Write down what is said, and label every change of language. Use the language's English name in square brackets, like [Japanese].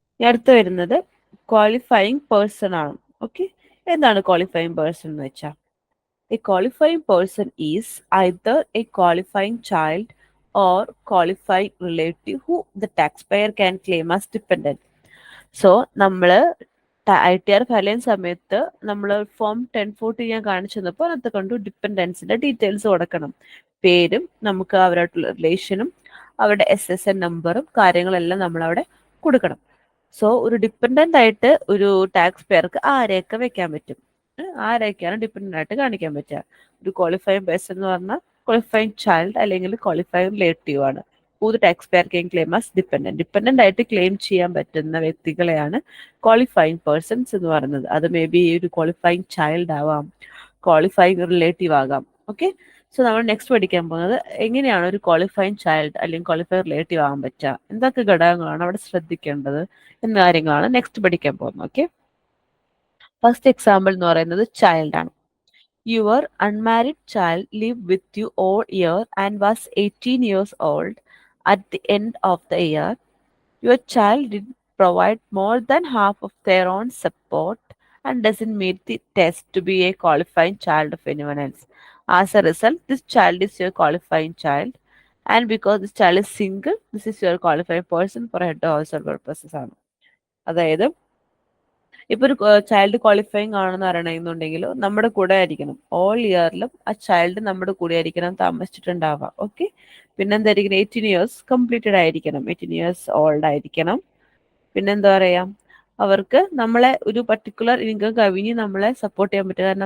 [Malayalam] അടുത്ത് വരുന്നത് qualifying person ആണ്. ഓക്കെ, എന്താണ് ക്വാളിഫയിങ് പേഴ്സൺ എന്ന് വെച്ചാൽ? [English] A qualifying person is either a qualifying child or qualifying relative who the taxpayer can claim as dependent. [Malayalam] So നമ്മൾ ITR file ചെയ്യുന്ന സമയത്ത് നമ്മൾ ഫോം 1040 ഞാൻ കാണിച്ചു തന്നപ്പോൾ അതിനകത്ത് കണ്ടു ഡിപ്പെൻഡൻസിന്റെ ഡീറ്റെയിൽസ് കൊടുക്കണം. പേരും നമുക്ക് അവരായിട്ടുള്ള റിലേഷനും അവരുടെ SSN നമ്പറും കാര്യങ്ങളെല്ലാം നമ്മളവിടെ കൊടുക്കണം. സോ ഒരു ഡിപ്പെൻഡന്റ് ആയിട്ട് ഒരു ടാക്സ് പെയർക്ക് ആരെയൊക്കെ വെക്കാൻ പറ്റും, ആരൊക്കെയാണ് ഡിപ്പെൻഡന്റ് ആയിട്ട് കാണിക്കാൻ പറ്റുക? ഒരു ക്വാളിഫൈങ് പേഴ്സൺ എന്ന് പറഞ്ഞാൽ ക്വാളിഫൈങ് ചൈൽഡ് അല്ലെങ്കിൽ ക്വാളിഫൈങ് റിലേറ്റീവ് ആണ്. ഒരു tax pair claim claim as dependent ആയിട്ട് ക്ലെയിം ചെയ്യാൻ പറ്റുന്ന വ്യക്തികളെയാണ് ക്വാളിഫൈങ് പേഴ്സൺസ് എന്ന് പറയുന്നത്. അത് മേ ബി ഒരു ക്വാളിഫൈങ് ചൈൽഡ് ആവാം, ക്വാളിഫൈങ് റിലേറ്റീവ് ആകാം. ഓക്കെ, സോ നമ്മൾ നെക്സ്റ്റ് പഠിക്കാൻ പോകുന്നത് എങ്ങനെയാണ് ഒരു ക്വാളിഫൈങ് ചൈൽഡ് അല്ലെങ്കിൽ ക്വാളിഫൈങ് റിലേറ്റീവ് ആകാൻ പറ്റുക, എന്തൊക്കെ ഘടകങ്ങളാണ് അവിടെ ശ്രദ്ധിക്കേണ്ടത് എന്ന കാര്യങ്ങളാണ് നെക്സ്റ്റ് പഠിക്കാൻ പോകുന്നത്. ഓക്കെ, ഫസ്റ്റ് എക്സാമ്പിൾ എന്ന് പറയുന്നത് ചൈൽഡ് ആണ്. [English] Your unmarried child live with you all year and was 18 years old at the end of the year. Your child did provide more than half of their own support and doesn't meet the test to be a qualifying child of anyone else. As a result, this child is your qualifying child, and because this child is single, this is your qualifying person for head of household purposes ആണ്. [Malayalam] അതായത് ഇപ്പൊ ഒരു child qualifying ആണെന്ന് അറിയണമെന്നുണ്ടെങ്കിൽ നമ്മുടെ കൂടെ ആയിരിക്കണം, all ഇയറിലും ആ ചൈൽഡ് നമ്മുടെ കൂടെ ആയിരിക്കണം താമസിച്ചിട്ടുണ്ടാവാം. ഓക്കെ, പിന്നെന്തായിരിക്കണം, 18 years കംപ്ലീറ്റഡ് ആയിരിക്കണം, 18 years ഓൾഡ് ആയിരിക്കണം. പിന്നെന്താ പറയാ, അവർക്ക് നമ്മളെ ഒരു പർട്ടിക്കുലർ ഇൻകം കവിഞ്ഞ് നമ്മളെ സപ്പോർട്ട് ചെയ്യാൻ പറ്റും.